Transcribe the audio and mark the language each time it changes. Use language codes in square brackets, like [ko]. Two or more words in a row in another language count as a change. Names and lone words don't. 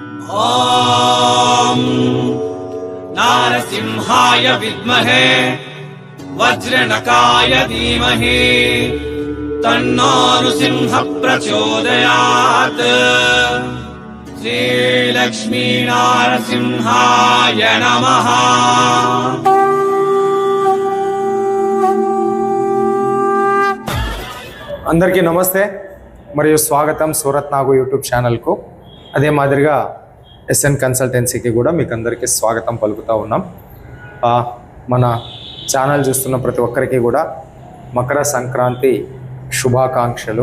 [sa] ॐ नारसिंहाय विद्महे वज्रनकाय धीमहि तन्नो नृसिंह प्रचोदयात्। श्रीलक्ष्मी नारसिंहाय नमः। [te] అందరికీ నమస్తే మరియు స్వాగతం సూరత్ నాగు యూట్యూబ్ ఛానల్కు. అదే మాదిరిగా ఎస్ఎన్ కన్సల్టెన్సీకి కూడా మీకు అందరికీ స్వాగతం పలుకుతూ ఉన్నాం. మన ఛానల్ చూస్తున్న ప్రతి ఒక్కరికి కూడా మకర సంక్రాంతి శుభాకాంక్షలు.